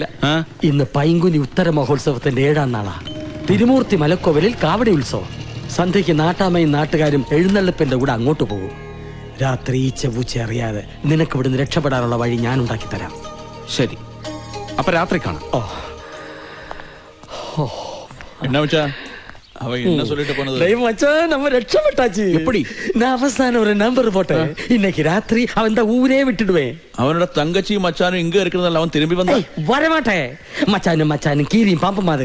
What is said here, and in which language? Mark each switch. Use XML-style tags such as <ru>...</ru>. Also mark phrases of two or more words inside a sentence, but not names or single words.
<ml>ഇന്ന് പൈങ്കുനി ഉത്തര മഹോത്സവത്തിന്റെ 7ാം നാളാ. തിരുമൂർത്തി മലക്കോവിലിൽ കാവടി ഉത്സവം. സന്ധ്യയ്ക്ക് നാട്ടാമയും നാട്ടുകാരും എഴുന്നള്ളിപ്പിന്റെ കൂടെ അങ്ങോട്ട് പോകും. രാത്രി ഈ ചെവൂച്ച അറിയാതെ നിനക്ക് ഇവിടുന്ന് രക്ഷപ്പെടാനുള്ള വഴി ഞാൻ ഉണ്ടാക്കി തരാം. ശരി, അപ്പൊ രാത്രി കാണാം.</ml> <ta>என்ன மச்சா அவ என்ன சொல்லிட்டு போனது? டேய் மச்சான், நம்ம ரட்சப்பட்டாச்சு. எப்படி? நான் அவசானம் ஒரு நம்பர் போட்டேன். இன்னைக்கு ராத்திரி அவன் இந்த ஊரே விட்டுடுவேன். அவனோட தங்கச்சியும் மச்சானும் இங்க இருக்கிறதால அவன் திரும்பி வந்தா வரமாட்டேன். மச்சானும் கீரியும் பாம்பு மாதிரி.</ta>